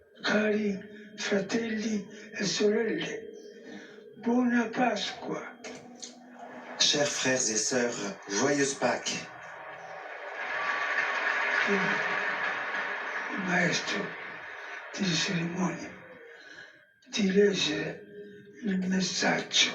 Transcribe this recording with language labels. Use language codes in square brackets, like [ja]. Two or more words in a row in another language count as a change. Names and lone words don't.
[it] Cari fratelli e sorelle, buona Pasqua. [fr] Chers frères et sœurs, joyeuse Pâques. [it] Il maestro di cerimonie di leggere il messaggio.